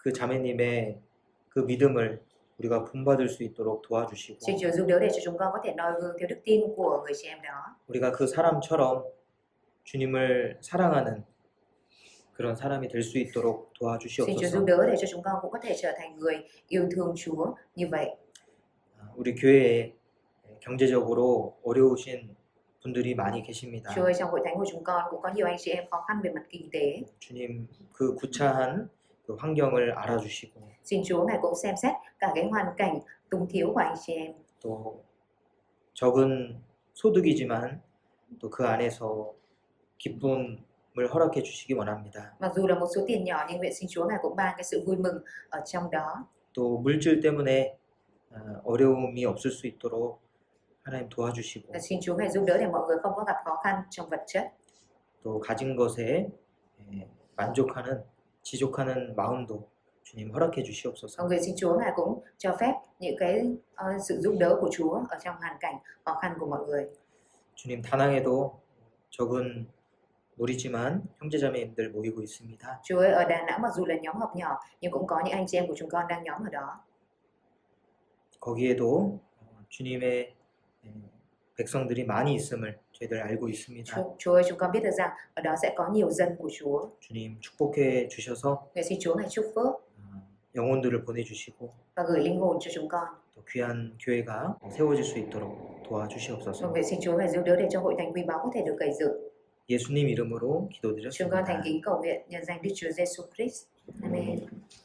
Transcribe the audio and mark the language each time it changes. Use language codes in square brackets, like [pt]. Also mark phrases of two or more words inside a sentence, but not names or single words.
[ko] 그 자매님의 그 믿음을 우리가 본받을 수 있도록 도와주시고 [vi] Xin Chúa giúp đỡ để cho chúng con có thể noi gương theo đức tin của người chị em đó. [ko] 우리가 그 사람처럼 주님을 사랑하는 그런 사람이 될 수 있도록 [vi] Xin Chúa giúp [ko] 도와주시옵소서. [vi] đỡ để cho chúng con cũng có thể trở thành người yêu thương Chúa như vậy. [ko] 우리 교회에 경제적으로 어려우신 분들이 많이 계십니다. [vi] Chúa ơi, trong hội thánh của chúng con cũng có nhiều anh chị em khó khăn về mặt kinh tế. [ko] 주님 그 구차한 그 환경을 알아주시고 [vi] Xin Chúa Ngài cũng xem xét cả cái hoàn cảnh túng thiếu của anh chị em. [ko] 또 적은 소득이지만 또 그 안에서 기쁨을 허락해 주시기 원합니다. [vi] Mặc dù là một số tiền nhỏ nhưng nguyện xin Chúa Ngài cũng ban cái sự vui mừng ở trong đó. [ko] 또 물질 때문에 어려움이 없을 수 있도록 하나님 도와주시고 [vi] Và xin Chúa Ngài giúp đỡ để mọi người không có gặp khó khăn trong vật chất. [ko] 또 가진 것에 만족하는 지족하는 마음도 주님 허락해 주시옵소서. [vi] Và người xin Chúa Ngài cũng cho phép những cái sự giúp đỡ của Chúa ở trong hoàn cảnh khó khăn của mọi người. [ko] 주님 다낭에도 적은 무리지만 형제자매님들 모이고 있습니다. [vi] Chúa ơi, ở Đà Nẵng mặc dù là nhóm họp nhỏ nhưng cũng có những anh chị em của chúng con đang nhóm ở đó. [ko] 거기에도 주님의 백성들이 많이 있음을 저희들 알고 있습니다. [vi] Chúa ơi, chúng con biết được rằng ở đó sẽ có nhiều dân của Chúa. [ko] 주님 축복해 주셔서 [vi] Người xin Chúa Ngài chúc phước [ko] 영혼들을 보내주시고 [vi] và gửi linh hồn cho chúng con. [ko] 또 귀한 교회가 세워질 수 있도록 [vi] Và [ko] 도와주시옵소서. [vi] người xin Chúa Ngài giúp đỡ để cho hội thánh quý báu có thể được gây dựng. [ko] 예수님 이름으로 [vi] Chúng con thành [ko] 기도드렸습니다. [vi] kính cầu nguyện nhân danh Đức Chúa Giêsu Christ. Amen.